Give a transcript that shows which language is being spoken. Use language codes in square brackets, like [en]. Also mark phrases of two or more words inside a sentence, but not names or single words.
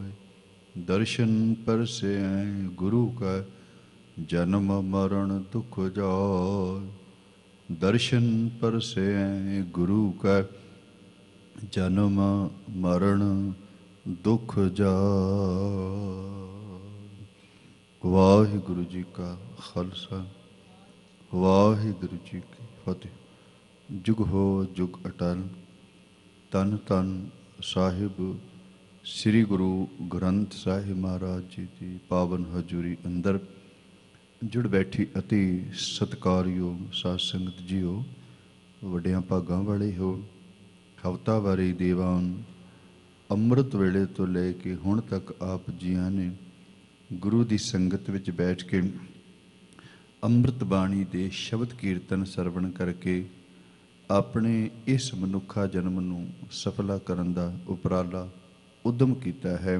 [pa] ਦਰਸ਼ਨ ਪਰਸੇ ਗੁਰੂ ਕਾ ਜਨਮ ਮਰਣ ਦੁਖ ਜਾਇ। ਦਰਸ਼ਨ ਪਰਸੇ ਗੁਰੂ ਕਾ ਜਨਮ ਮਰਣ ਦੁਖ ਜਾਇ। ਵਾਹਿਗੁਰੂ ਜੀ ਕਾ ਖ਼ਾਲਸਾ ਵਾਹਿਗੁਰੂ ਜੀ ਕੀ ਫ਼ਤਿਹ। ਜੁਗ ਹੋ ਜੁਗ ਅਟੱਲ। ਤਨ ਤਨ ਸਾਹਿਬ ਸ੍ਰੀ ਗੁਰੂ ਗ੍ਰੰਥ ਸਾਹਿਬ ਮਹਾਰਾਜ ਜੀ ਕੀ ਪਾਵਨ ਹਜ਼ੂਰੀ ਅੰਦਰ ਜੁੜ ਬੈਠੀ ਅਤਿ ਸਤਿਕਾਰਯੋਗ ਸਾਧ ਸੰਗਤ ਜੀਓ। ਵੱਡੀਆਂ ਭਾਗਾਂ ਵਾਲੇ ਹੋ। ਹਫ਼ਤਾਵਾਰੀ ਦੀਵਾਨ ਅੰਮ੍ਰਿਤ ਵੇਲੇ ਤੋਂ ਲੈ ਕੇ ਹੁਣ ਤੱਕ ਆਪ ਜੀਆਂ ਨੇ ਗੁਰੂ ਦੀ ਸੰਗਤ ਵਿੱਚ ਬੈਠ ਕੇ ਅੰਮ੍ਰਿਤ ਬਾਣੀ ਦੇ ਸ਼ਬਦ ਕੀਰਤਨ ਸਰਵਣ ਕਰਕੇ ਆਪਣੇ ਇਸ ਮਨੁੱਖਾ ਜਨਮ ਨੂੰ ਸਫਲਾ ਕਰਨ ਦਾ ਉਪਰਾਲਾ ਉਦਮ ਕੀਤਾ ਹੈ।